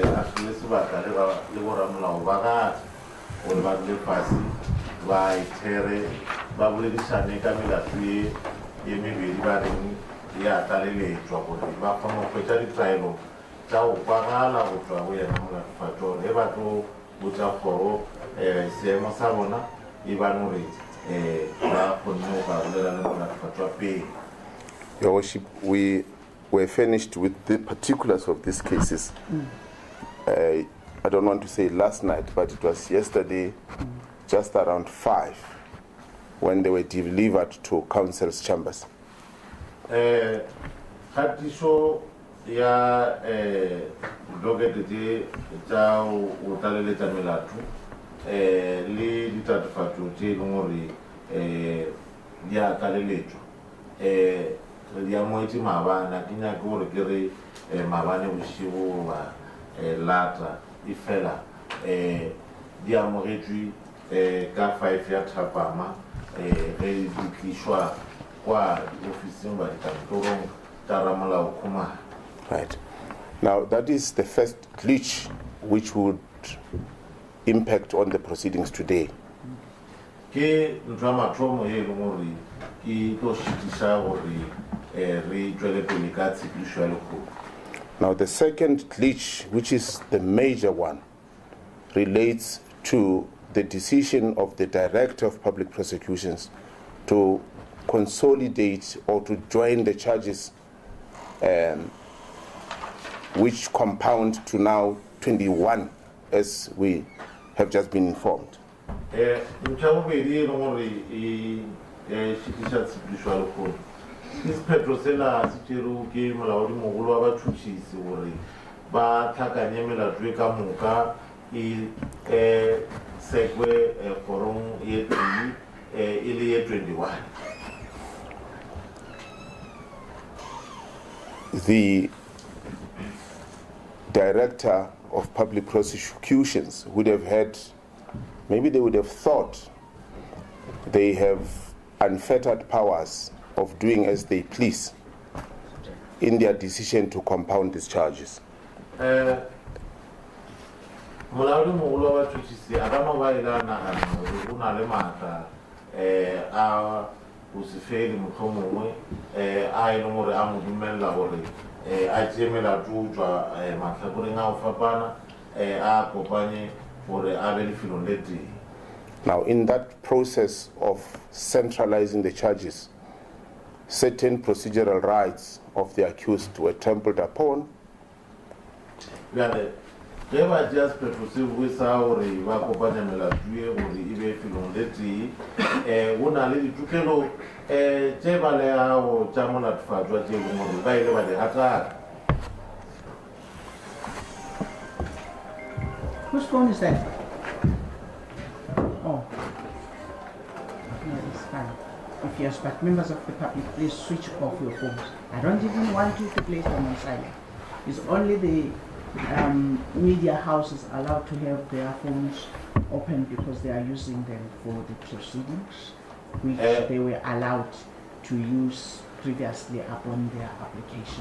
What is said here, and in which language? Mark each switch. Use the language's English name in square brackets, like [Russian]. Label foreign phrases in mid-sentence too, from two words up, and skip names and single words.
[Northern Sotho] a tlile sebaka le boramolao ba gate gore ba dule fase ba ithere ba boledišane ka melato ye mebedi ba reng ya tlaleletšwa gore ba kgone go hwetša ditaelo tša go kwagala go tšwa go yena molatofatšwa gore ge ba tlo botša kgoro seemo sa bona e bane gore ba kgonne go ka bolela le molatofatšwa pele. [English] Your Worship, we were finished with the particulars of these cases. I don't want to say last night, but it was yesterday, just around 5, when they were delivered to council's chambers. [Northern Sotho] Kgatišo ya dokete tša o tlaleletša melato le ditatofatšo tše e leng gore di a tlaleletšwa di amogetše maabane a ke nyake gore ke re maabane bošego ba lata e fela di amogetšwe ka 5 ya thapama ge di tlišwa kwa diofising ba dikantorong tša ramolao khumana. [English] Right. Now, that is the first glitch which would impact on the proceedings today. [Northern Sotho] Ke ntho ya mathomo e leng gore ke tlo šitiša gore re tšwele pele ka tshepišo ya lekgolo. [English] Now, the second glitch, which is the major one, relates to the decision of the Director of Public Prosecutions to consolidate or to join the charges which compound to now 21, as we have just been informed. [Northern Sotho] Ntho ya bobedi e leng gore e šitiša tshepišo ya lekgolo ke sephetho sena se tšerwe ke molaodimogolo wa batšhotšhisi gore ba tlhakanye melato e ka moka e sekwe kgorong ye tee e le ye 21. [English] The Director of Public Prosecutions would have had, maybe they would have thought they have unfettered powers of doing as they please in their decision to compound these charges. [Northern Sotho] Molaodimogolo wa batšhotšhisi a ka no ba ile a nagana gore o na le maatla a go se fele mohlomongwe a e leng gore a mo dumelela gore a tšee melato o tšwa mahlakoreng a go fapana a kopanye gore a be lefelong le tee. [English] Now, in that process of centralizing the charges, certain procedural rights of the accused were trampled upon. [Northern Sotho] Bjale ge ba tšea sephetho se bue sa gore ba kopanya melato e gore e be lefelong le tee go na le ditokelo tše ba leago tša molatofatšwa tše e leng gore ba ile ba di gataka. [English] Whose phone is that? Oh. No, it's fine. If you're but members of the public, please switch off your phones. I don't even want you to place them on silent. It's only the media houses allowed to have their phones open because they are using them for the proceedings, which they were allowed to use previously upon their application.